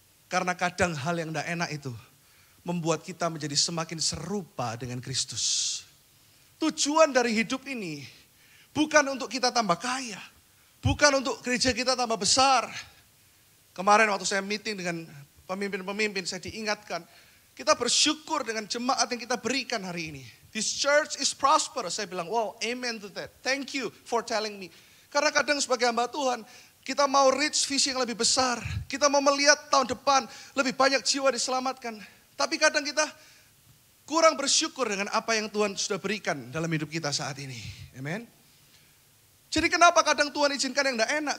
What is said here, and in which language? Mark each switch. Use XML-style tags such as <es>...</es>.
<id>Karena kadang hal yang tidak enak itu membuat kita menjadi semakin serupa dengan Kristus. Tujuan dari hidup ini bukan untuk kita tambah kaya. Bukan untuk gereja kita tambah besar. Kemarin waktu saya meeting dengan pemimpin-pemimpin, saya diingatkan, kita bersyukur dengan jemaat yang kita berikan hari ini.</id> <en>This church is prosperous.</en> <id>Saya bilang,</id> <en>wow, amen to that. Thank you for telling me.</en> <id>Karena kadang sebagai hamba Tuhan, kita mau reach visi yang lebih besar. Kita mau melihat tahun depan lebih banyak jiwa diselamatkan. Tapi kadang kita kurang bersyukur dengan apa yang Tuhan sudah berikan dalam hidup kita saat ini. Amen. Jadi kenapa kadang Tuhan izinkan yang tidak enak?</id>